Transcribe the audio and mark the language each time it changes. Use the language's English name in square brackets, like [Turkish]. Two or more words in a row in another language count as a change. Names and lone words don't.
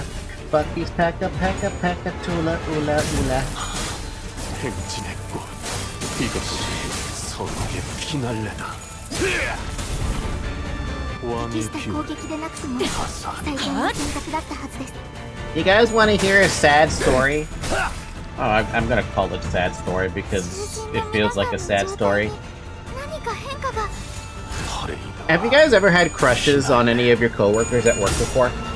[Korean] Fucky's pekka pekka pekka tula ula ula. 행진했고 이것이 서로의 피날레다. 왕의 비밀 [English] You guys want to hear a sad story? Oh, I'm gonna call it a sad story because it feels like a sad story. Have you guys ever had crushes on any of your coworkers at work before?